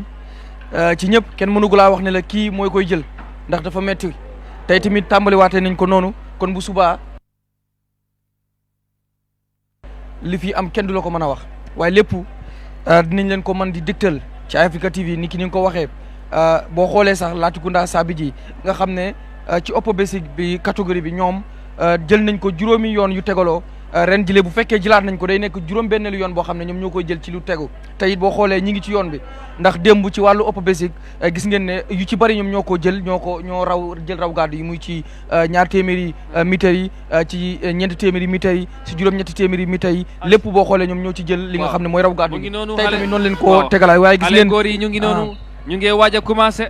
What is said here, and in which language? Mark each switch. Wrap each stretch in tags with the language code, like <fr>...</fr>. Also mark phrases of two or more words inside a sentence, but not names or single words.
<wo>ci ñëpp kenn mënugu laa wax ne la kii mooy koy jël ndax dafa metti tey tamit tàmbaliwaatee nañ ko noonu kon bu subaa li fi am kenn du la ko mën a wax waaye lépp dinañ leen ko mën di dégtal ci Africa TV ni ki ni nga ko waxee boo xoolee sax Latrikunda Sabiji nga xam ne ci</wo> <en>upper basic</en> <wo>bi catégorie bi ñoom jël nañ ko juróomi yoon yu tegaloo ren jile bu fekkee jëlaat nañ ko day nekk juróom-benneelu yoon boo xam ne ñoom ñoo koy jël ci lu tegu te it boo xoolee ñi ngi ci yoon bi ndax démb ci wàllu</wo> <en>upper basic</en> <wo>gis ngeen ne yu ci bari ñoom ñoo ko jël ñoo raw jël raw gàddu yi muy ci 2 téeméeri mètres yi ci 4 téeméeri mètres yi ci juróom-ñetti téeméeri mètres yi lépp boo xoolee ñoom ñoo ci jël li nga xam ne mooy raw gàddu yi tey tamit noonu leen ko tegalaay waaye gis ngeen góor yi ñu ngi noonu ñu ngi waaj a commencé</wo>